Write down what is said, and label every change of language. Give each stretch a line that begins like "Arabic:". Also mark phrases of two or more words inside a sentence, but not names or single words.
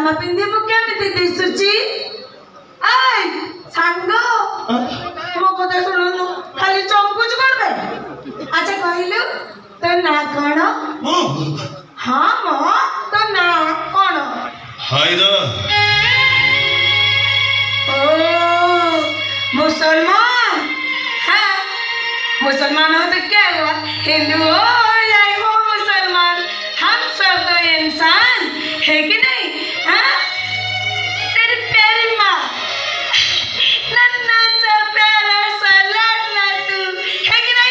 Odia: ପିନ୍ଧିବୁ କେମିତି ଦିଶୁଛି? ଏଇ ସାଙ୍ଗ ମୋ କଥା ଶୁଣୁନୁ, ଖାଲି ଚମକୁଛୁ କଣ ପାଇଁ? ଆଚ୍ଛା କହିଲୁ ତୋ ନାଁ କଣ? ହଁ ମ ତୋ ନାଁ କଣ? ହାଇଦର।
Hindi: ओ मुसलमान। हाँ मुसलमान हो तो क्या हुआ, हिंदू हो या हो मुसलमान, हम सब तो इंसान है कि नहीं? हाँ तेरी प्यारी माँ नन्ना सा प्यारा सा लाडला तू है कि नहीं?